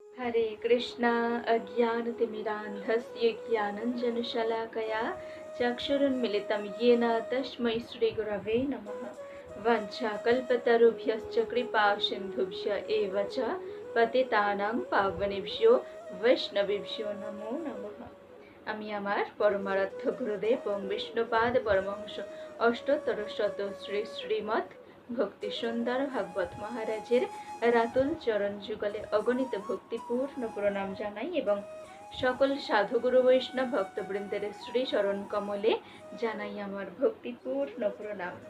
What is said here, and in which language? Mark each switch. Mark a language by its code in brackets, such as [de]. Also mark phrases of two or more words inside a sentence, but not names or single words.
[sa] हरे कृष्णा अज्ञानतिमिरान्धस्य ज्ञानञ्जनशलाकया चक्षुरुन्मिलितं येन तस्मै श्रीगुरवे नमः। वञ्चाकल्पतरुभ्यश्च कृपासिन्धुभ्य एव च पतितानां पावनेभ्यो वैष्णवेभ्यो नमो नमः। [bn] আমি আমার পরমারাধ্য গুরুদেব এবং বিষ্ণুপাদ পরমহংস অষ্টোত্তর শত শ্রীমৎ ভক্তি সুন্দর ভাগবত মহারাজের রাতুল চরণ যুগলে অগণিত ভক্তিপূর্ণ প্রণাম জানাই এবং সকল সাধুগুরু বৈষ্ণব ভক্তবৃন্দের শ্রী চরণ কমলে জানাই আমার ভক্তিপূর্ণ প্রণাম।